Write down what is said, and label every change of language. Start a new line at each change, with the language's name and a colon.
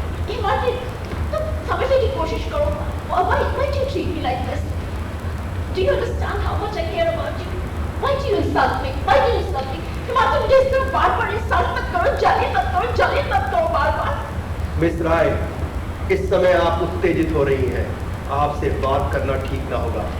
Hindi: हिमाद्री, तुम समझने की कोशिश करो।
English: Why do you treat me like this? Do you understand how much I care about you? Why do you insult me?
Hindi: Himadri, मुझे इस तरह बार-बार इंसल्ट मत करो, जलील मत करो बार-बार। मिस राय, इस समय आप उत्तेजित हो रही हैं। आपसे बात करना ठीक ना होगा।